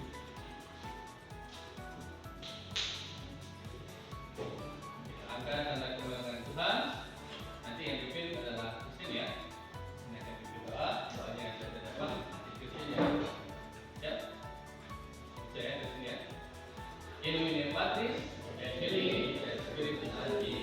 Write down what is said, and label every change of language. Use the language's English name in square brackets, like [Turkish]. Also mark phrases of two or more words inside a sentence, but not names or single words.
[Indonesian] Angkat tanda kebenaran Tuhan. Nanti yang dipimpin adalah Kristen ya. Ini akan dipimpin doa. Doanya yang saya dapat nanti Kristen ya. Ya. Saya Kristen ya. [Latin] In nomine Patris et Filii et Spiritus Sancti.